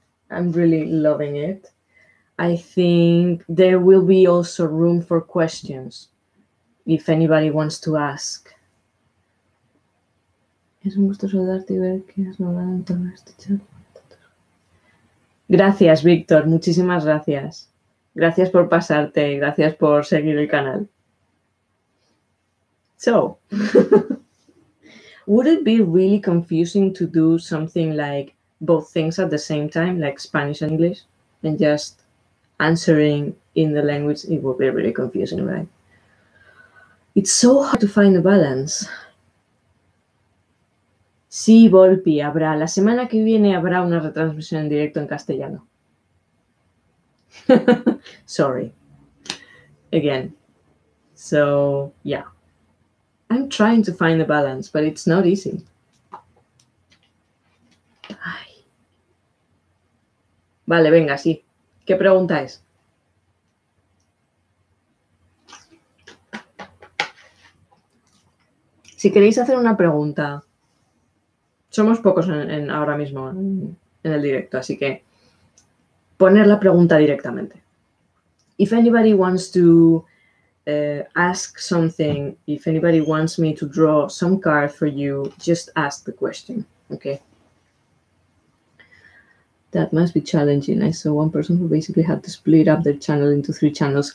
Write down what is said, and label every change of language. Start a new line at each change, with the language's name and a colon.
English: I'm really loving it. I think there will be also room for questions if anybody wants to ask.
Spanish: Es un gusto saludarte y ver que has logrado en todo este chat. Gracias, Víctor. Muchísimas gracias. Gracias por pasarte. Gracias por seguir el canal.
English: So, would it be really confusing to do something like both things at the same time, like Spanish and English, and just answering in the language? It would be really confusing, right? It's so hard to find a balance.
Spanish: Sí, Volpi, habrá. La semana que viene habrá una retransmisión en directo en castellano.
English: Sorry. Again. So, yeah. I'm trying to find a balance, but it's not easy. Ay.
Spanish: Vale, venga, sí. ¿Qué pregunta es? Si queréis hacer una pregunta, somos pocos ahora mismo en el directo, así que poner la pregunta directamente.
English: If anybody wants to ask something, if anybody wants me to draw some card for you, just ask the question, okay? That must be challenging. I saw one person who basically had to split up their channel into 3 channels.